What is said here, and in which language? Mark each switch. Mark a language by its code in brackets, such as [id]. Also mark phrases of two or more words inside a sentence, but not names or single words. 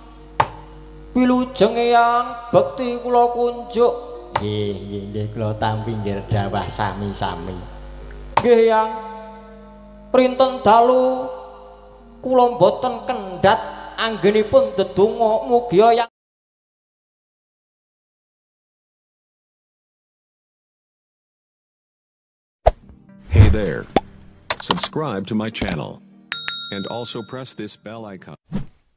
[jv] Wilujeng Eyang bekti kula kunjuk nggih kula tampi nggih dawah sami-sami. Nggih Yang. Printen dalu kula mboten kendhat anggenipun dedonga mugi Yang [en] Hey there. Subscribe to my channel and also press this bell icon.